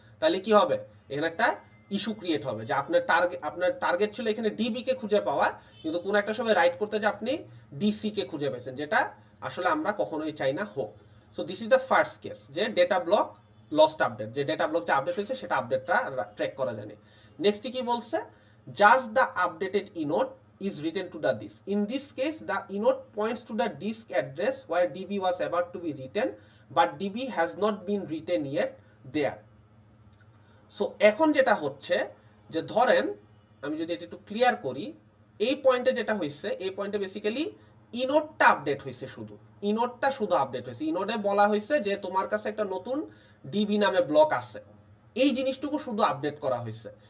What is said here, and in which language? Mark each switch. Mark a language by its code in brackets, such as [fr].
[bn] তাহলে কি হবে, এখানে একটা ইস্যু ক্রিয়েট হবে যে আপনার টার্গেট ছিল এখানে ডিবি কে খুঁজে পাওয়া, কিন্তু কোনো একটা সময় রাইট করতে যে আপনি ডিসি কে খুঁজে পেয়েছেন, যেটা আসলে আমরা কখনোই চাই না হোক। [en] so this is the first case, [bn] যে ডেটা ব্লক লস্ট আপডেট, যে ডেটা ব্লক যে আপডেট হয়েছে সেটা আপডেটটা ট্র্যাক করা যায়নি। নেক্সট কি বলছে, [en] Just the updated inode is written to the disk. In this case, the inode points to the disk address where DB was about to be written, but DB has not been written yet there. [bn] So এখন যেটা হচ্ছে যে ধরেন আমি যদি এটা একটু clear করি, এই পয়েন্টে যেটা হয়েছে, এই পয়েন্টে বেসিক্যালি ইনোডটা আপডেট হয়েছে, শুধু ইনোডটা শুধু আপডেট হয়েছে। ইনোডে বলা হয়েছে যে তোমার কাছে একটা নতুন ডিবি নামে ব্লক আছে, এই জিনিসটুকু শুধু আপডেট করা হয়েছে।